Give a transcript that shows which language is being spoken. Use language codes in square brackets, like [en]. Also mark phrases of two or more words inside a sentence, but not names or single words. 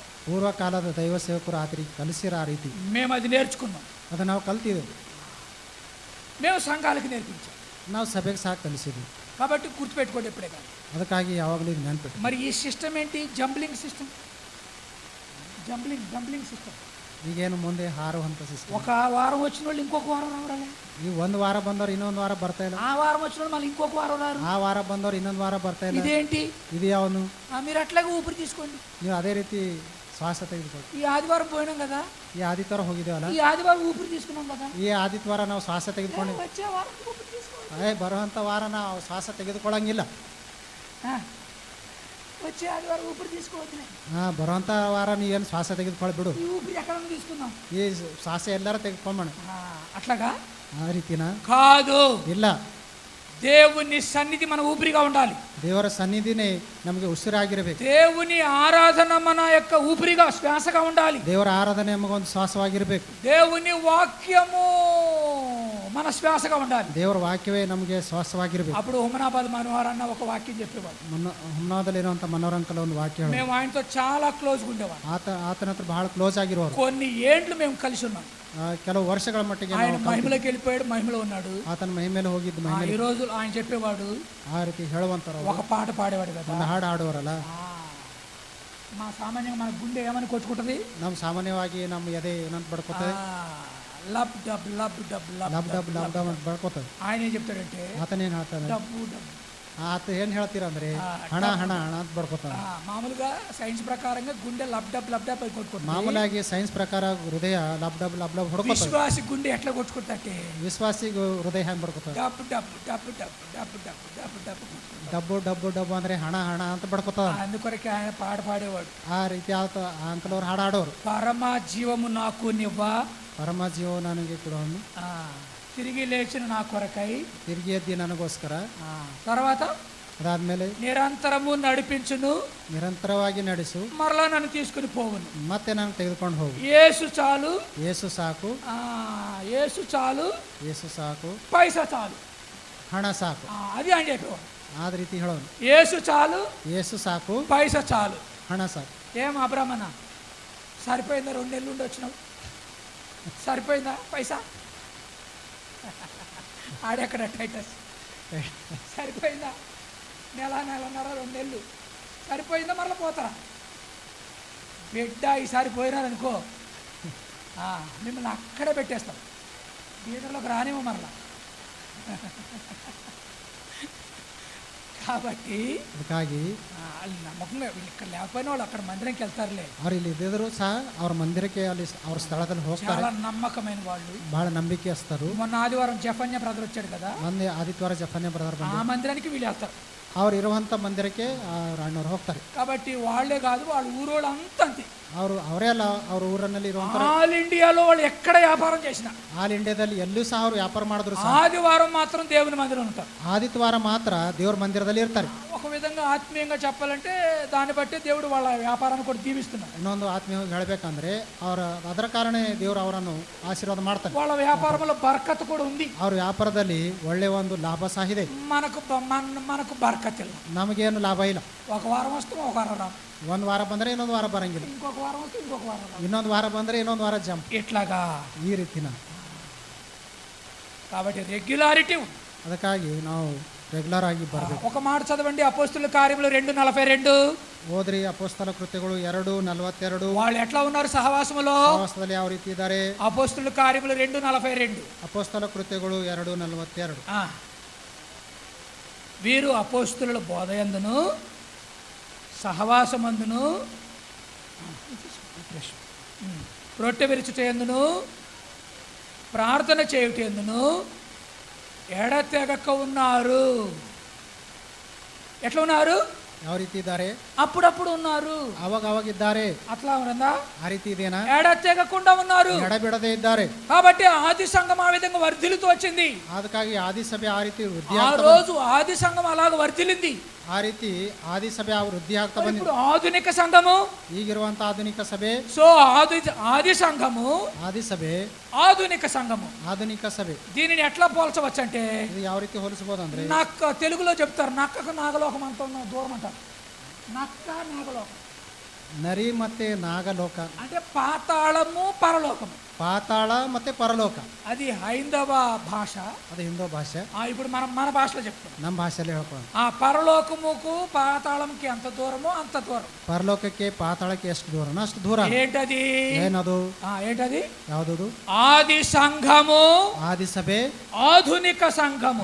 [kn] ಪೂರ್ವಕಾಲದ ದೈವ ಸೇವಕರು ಕಲಿಸಿರ ಆ ರೀತಿ [te] మేము అది నేర్చుకున్నాం. [kn] ಅದು ನಾವು ಕಲ್ತಿದ್ದೆವು. [te] మేము సంఘాలకు నేర్పించాం. [kn] ನಾವು ಸಭೆಗೆ ಸಹ ಕಲಿಸಿದ್ವಿ. [te] కాబట్టి గుర్తుపెట్టుకోండి ఎప్పుడే కానీ. [kn] ಅದಕ್ಕಾಗಿ ಯಾವಾಗಲೂ ಇದು ನೆನ್ಪಿಟ್ಟು. [te] మరి ఈ సిస్టమ్ ఏంటి? [en] jumbling system. [te] సిస్టమ్. [kn] ಈಗೇನು ಮುಂದೆ ಹಾರುವಂಥ ಸಿಸ್ಟಮ್. [te] ఒక వారం వచ్చిన వాళ్ళు ఇంకొక వారం రావాలి. [kn] ಈ ಒಂದು ವಾರ ಬಂದವ್ರು ಇನ್ನೊಂದು ವಾರ ಬರ್ತಾ ಇಲ್ಲ. [te] ఆ వారం వచ్చిన వాళ్ళు మళ్ళీ ఇంకొక వారం రారు. [kn] ಆ ವಾರ ಬಂದವ್ರು ಇನ್ನೊಂದು ವಾರ ಬರ್ತಾ ಇಲ್ಲ. [te] ఇదేంటి? [kn] ಇದು ಯಾವನು? [te] మీరు అట్లాగే ఊపిరి తీసుకోండి. [kn] ನೀವು ಅದೇ ರೀತಿ ಶ್ವಾಸ ತೆಗೆದುಕೊಳ್ಳಿ. [te] ఈ ఆదివారం పోయినాం కదా, [kn] ಈ ಆದಿತ್ಯವಾರ ಹೋಗಿದ್ದೇವಲ್ಲ, [te] ఈ ಆదివారం ఊపిరి తీసుకున్నాం కదా, [kn] ಈ ಆದಿತ್ಯವಾರ ನಾವು ಶ್ವಾಸ ತೆಗೆದುಕೊಂಡು [te] వచ్చే వారం ఊపిరి తీసుకోండి. [kn] ಬರುವಂಥ ವಾರ ನಾವು ಶ್ವಾಸ ತೆಗೆದುಕೊಳ್ಳಂಗಿಲ್ಲ. [te] వచ్చే ఆదివారం ఊపిరి తీసుకోవద్దు. [kn] ಬರುವಂಥ ವಾರ ನೀ ಏನು ಶ್ವಾಸ ತೆಗೆದುಕೊಳ್ಳಿ. [te] ఈ ఊపిరి ఎక్కడ తీసుకుందాం? [kn] ಈ ಶ್ವಾಸ ಎಲ್ಲರೂ ತೆಗೆದುಕೊಳ್ಳೋಣ. [te] అట్లాగా [kn] ಆ ರೀತಿನ [te] కాదు. [kn] ಇಲ್ಲ. [te] దేవుని సన్నిధి మన ఊపిరిగా ఉండాలి. [kn] ದೇವರ ಸನ್ನಿಧಿನೇ ನಮಗೆ ಉಸಿರಾಗಿರಬೇಕು. [te] దేవుని ఆరాధన మన యొక్క ఊపిరిగా, శ్వాసగా ఉండాలి. [kn] ದೇವರ ಆರಾಧನೆ ನಮಗೊಂದು ಶ್ವಾಸವಾಗಿರಬೇಕು. [te] దేవుని వాక్యము మన శ్వాసగా ఉండాలి. [kn] ದೇವರ ವಾಕ್ಯವೇ ನಮಗೆ ಶ್ವಾಸವಾಗಿರ್ಬೇಕು. [te] అప్పుడు హుమనాబాద్ మనోహర్ అన్న ఒక వాక్యం చెప్పేవాడు. [kn] ಹುಮ್ನಾದಲ್ಲಿರುವಂಥ ಮನೋರಂಕಲ ಒಂದು ವಾಕ್ಯ ಹೇಳೋದು. [te] మేము ఆయనతో చాలా క్లోజ్గా ఉండేవాడు. [kn] ಆತನ ಹತ್ರ ಬಹಳ ಕ್ಲೋಸ್ ಆಗಿರೋರು. [te] కొన్ని ఏండ్లు మేము కలిసి ఉన్నాం. [kn] ಕೆಲವು ವರ್ಷಗಳ ಮಟ್ಟಿಗೆ [te] ఆయన మహిమలోకి వెళ్ళిపోయాడు, మహిమలో ఉన్నాడు. [kn] ಆತನ ಮಹಿಮೇಲೆ ಹೋಗಿದ್ದು ಮಹಿಮೇಲೆ [te] ఈ రోజు ఆయన చెప్పేవాడు, [kn] ಆ ರೀತಿ ಹೇಳುವಂತಾರ [te] ఒక పాట పాడేవాడు కదా, [kn] ಒಂದು ಹಾಡು ಹಾಡುವರಲ್ಲ. [te] మా సామాన్యంగా మన గుండె ఏమని కొట్టుకుంటది, [kn] ನಮ್ಮ ಸಾಮಾನ್ಯವಾಗಿ ನಮ್ಮ ಎದೆ ಏನಂತ ಬಡ್ಕೋತದೆ, [te] లబ్ డబ్ లబ్ డబ్ లబ్ [kn] ಲಬ್ ಡಬ್ ಲಬ್ ಡಬ್ ಅಂತ ಬಡ್ಕೋತದೆ. [te] ఆయన ఏం చెప్తాడంటే [kn] ಆತನೇನು ಹೇಳ್ತಾನೆ, [te] డబ్బు డబ్బు. [kn] ಆತ ಏನು ಹೇಳ್ತೀರಂದ್ರೆ ಹಣ ಹಣ ಹಣ ಅಂತ ಬಡ್ಕೋತಾನೆ. [te] మామూలుగా సైన్స్ ప్రకారంగా గుండె లబ్ డబ్ అని కొట్టుకుంటుంది. [kn] ಮಾಮೂಲಾಗಿ ಸೈನ್ಸ್ ಪ್ರಕಾರ ಹೃದಯ ಲಬ್ ಡಬ್ ಹೊಡ್ಕೋತದೆ. [te] విశ్వాసి గుండె ఎట్లా కొట్టుకుంటే [kn] ವಿಶ್ವಾಸಿಗೂ ಹೃದಯ ಹೆಂಗೆ ಬಡ್ಕೋತದೆ, [te] డబ్ డబ్ డబ్ డబ్ డబ్ డబ్ డబ్ డబ్. [kn] ಡಬ್ಬು ಡಬ್ಬು ಡಬ್ಬು ಅಂದ್ರೆ ಹಣ ಹಣ ಅಂತ ಬಡ್ಕೋತದ. [te] అందుకొరకే ఆయన పాట పాడేవాడు. [kn] ಆ ರೀತಿ ಆತ ಅಂಕಲ್ ಅವ್ರು ಹಾಡು ಹಾಡೋರು. [te] పరమ జీవము నాకు నివ్వా, [kn] ಪರಮ ಜೀವ ನನಗೆ ಕೊಡೋನು, [te] తిరిగి లేచిన నా కొరకై, [kn] ತಿರುಗಿ ಎದ್ದಿ ನನಗೋಸ್ಕರ. [te] తర్వాత [kn] ಅದಾದ್ಮೇಲೆ [te] నిరంతరము నడిపించును, [kn] ನಿರಂತರವಾಗಿ ನಡೆಸು, [te] మరలా నన్ను తీసుకుని పోవును. [kn] ಮತ್ತೆ ನಾನು ತೆಗೆದುಕೊಂಡು ಹೋಗು. [te] యేసు చాలు, [kn] ಯೇಸು ಸಾಕು, [te] యేసు చాలు, [kn] ಯೇಸು ಸಾಕು, [te] పైసా చాలు, [kn] ಹಣ ಸಾಕು. [te] అది ఆయన చెప్పేవాడు. [kn] ಆದ ರೀತಿ ಹೇಳೋನು. [te] యేసు చాలు, [kn] ಯೇಸು ಸಾಕು, [te] పైసా చాలు. [kn] ಹಣ ಸಾಕು. [te] ఏం అబ్రహ్మణ సరిపోయిందా? 2 నెలలు ఉండి వచ్చినావు, సరిపోయిందా పైసా? ఆడెక్కడ టైటస్ సరిపోయిందా? నెలన్నర 2 నెలలు సరిపోయిందా? మరలా పోతారా బిడ్డ? ఈసారి పోయినారనుకో మిమ్మల్ని అక్కడే పెట్టేస్తాం, థియేటర్లోకి రానేమో మరలా. కాబట్టి [kn] ಅದಕ್ಕಾಗಿ [te] వాళ్ళు నమ్మకంగా వీళ్ళు ఇక్కడ లేకపోయినా వాళ్ళు అక్కడ మందిరంకి వెళ్తారులే. [kn] ಅವ್ರು ಇಲ್ಲಿ ಇದ್ದಿದ್ರು ಸಹ ಅವ್ರ ಮಂದಿರಕ್ಕೆ ಅಲ್ಲಿ ಅವ್ರ ಸ್ಥಳದಲ್ಲಿ ಹೋಗ್ತಾರೆ. [te] చాలా నమ్మకమైన వాళ్ళు, [kn] ಬಹಳ ನಂಬಿಕೆಸ್ತರು. [te] మొన్న ఆదివారం జఫన్య బ్రదర్ వచ్చాడు కదా, [kn] ಒಂದೇ ಆದಿತ್ಯವಾರ ಜಫನ್ಯ ಬ್ರದರ್ [te] ఆ మందిరానికి వీళ్ళు వెళ్తారు. [kn] ಅವ್ರು ಇರುವಂಥ ಮಂದಿರಕ್ಕೆ ಅಣ್ಣವ್ರು ಹೋಗ್ತಾರೆ. [te] కాబట్టి వాళ్ళే కాదు, వాళ్ళ ఊరోళ్ళు అంతా అంతే. [kn] ಅವರೇ ಅಲ್ಲ, ಅವ್ರ ಊರಿನಲ್ಲಿ ಇರುವಂಥ [te] ఆల్ ఇండియాలో వాళ్ళు ఎక్కడ వ్యాపారం చేసినా, [kn] ಆಲ್ ಇಂಡಿಯಾದಲ್ಲಿ ಎಲ್ಲೂ ಸಹ ಅವ್ರು ವ್ಯಾಪಾರ ಮಾಡಿದ್ರು ಸಹ [te] ఆదివారం మాత్రం దేవుని మందిరం ఉంటారు. [kn] ಆದಿತ್ಯವಾರ ಮಾತ್ರ ದೇವ್ರ ಮಂದಿರದಲ್ಲಿ ಇರ್ತಾರೆ. [te] ఒక విధంగా ఆత్మీయంగా చెప్పాలంటే దాన్ని బట్టి దేవుడు వాళ్ళ వ్యాపారాన్ని కూడా దీవిస్తున్నారు. [kn] ಇನ್ನೊಂದು ಆತ್ಮೀಯವಾಗಿ ಹೇಳಬೇಕಂದ್ರೆ ಅದರ ಕಾರಣ ದೇವರು ಅವರನ್ನು ಆಶೀರ್ವಾದ ಮಾಡ್ತಾರೆ. [te] వాళ్ళ వ్యాపారంలో బర్కత్ కూడా ఉంది. [kn] ಅವ್ರ ವ್ಯಾಪಾರದಲ್ಲಿ ಒಳ್ಳೆಯ ಒಂದು ಲಾಭ ಸಹ ಇದೆ. [te] మనకు బర్కత్ ಇಲ್ಲ, [kn] ನಮಗೇನು ಲಾಭ ಇಲ್ಲ. [te] ఒక వారం వస్తాం, ఒక వారం రాం, [kn] ಒಂದು ವಾರ ಬಂದರೆ ಇನ್ನೊಂದು ವಾರ ಬರಂಗಿಲ್ಲ, [te] ఇంకొక వారం వస్తే ఇంకొక వారం రాం, [kn] ಇನ್ನೊಂದು ವಾರ ಬಂದರೆ ಇನ್ನೊಂದು ವಾರ ಜಂಪ್, [te] ఇట్లాగా [kn] ಈ ರೀತಿನ. [te] కాబట్టి రెగ్యులారిటీ ఉంది. [kn] ಅದಕ್ಕಾಗಿ ನಾವು ರೆಗ್ಯುಲರ್ ಆಗಿ ಬರಬೇಕು. [te] ఒక మాట చదవండి, అపోస్తుల కార్యములు 2:42. [kn] ಓದ್ರಿ ಅಪೊಸ್ತಲ ಕೃತ್ಯಗಳು 2:42. [te] వాళ్ళు ఎట్లా ఉన్నారు సహవాసములో? [kn] ಸಹವಾಸದಲ್ಲಿ ಯಾವ ರೀತಿ ಇದ್ದಾರೆ? [te] అపోస్తుల కార్యములు 2:42. [kn] ಅಪೊಸ್ತಲ ಕೃತ್ಯಗಳು 2:42. [te] వీరు అపోస్తుల బోధయందును సహవాసమందును రొట్టె విరుచుటయందును ప్రార్థన చేయుటయందును ఎడతెగక ఉన్నారు. ఎట్లా ఉన్నారు? [kn] ಯಾವ ರೀತಿ ಇದ್ದಾರೆ? [te] అప్పుడప్పుడు ఉన్నారు, [kn] ಅವಾಗ ಇದ್ದಾರೆ. [te] అట్లా ఉన్నదా? [kn] ಆ ರೀತಿ ಇದೇನಾ? [te] ఎడతెగకుండా ఉన్నారు, [kn] ಎಡಬಿಡದೆ ಇದ್ದಾರೆ. [te] కాబట్టి ఆది సంఘం ఆ విధంగా వర్ధిల్లుతూ వచ్చింది. [kn] ಅದಕ್ಕಾಗಿ ಆದಿ ಸಭೆ ಆ ರೀತಿ ವೃದ್ಧಿ [te] ఆ [kn] ಆಗ್ತಾ [te] రోజు ఆది సంఘం అలాగ వర్ధిల్లింది. [kn] ಆ ರೀತಿ ಆದಿ ಸಭೆ ವೃದ್ಧಿ ಆಗ್ತಾ ಬಂದಿದೆ. [te] ఇప్పుడు ఆధునిక సంఘము, [kn] ಈಗಿರುವಂತ ಆಧುನಿಕ ಸಭೆ, [te] సో ఆది సంఘము, [kn] ಆದಿ ಸಭೆ, [te] ఆధునిక సంఘము, [kn] ಆಧುನಿಕ సభೆ. [te] దీనిని ఎట్లా పోల్చవచ్చు అంటే, [kn] ಇದು ಯಾವ ರೀತಿ ಹೋಲಿಸಬಹುದು ಅಂದ್ರೆ, [te] నక్క, తెలుగులో చెప్తారు నక్కకు నాగలోకం అంత దూరం అంటారు. నక్క నాగలోకం [kn] ನರಿ ಮತ್ತೆ ನಾಗಲೋಕ [te] అంటే పాతాళము పరలోకము. [kn] ಪಾತಾಳ ಮತ್ತೆ ಪರಲೋಕ [te] అది హైందవ భాష, [kn] ಅದು ಹಿಂದೂ ಭಾಷೆ. [te] ఇప్పుడు మన భాషలో చెప్తాం. [kn] ನಮ್ಮ భాಷೆಯಲ್ಲಿ ಹೇಳ್ಕೊಂಡು [te] ఆ పరలోకముకు పాతాళంకి ఎంత దూరమో అంత దూరం. [kn] ಪರಲೋಕಕ್ಕೆ ಪಾತಾಳಕ್ಕೆ ಎಷ್ಟು ದೂರನೋ ಅಷ್ಟು ದೂರ. [te] ఏంటది? [kn] ಏನದು? [te] ఏంటది? [kn] ಯಾವುದದು? [te] ఆది సంఘము, [kn] ಆದಿ ಸಭೆ, [te] ఆధునిక సంఘము.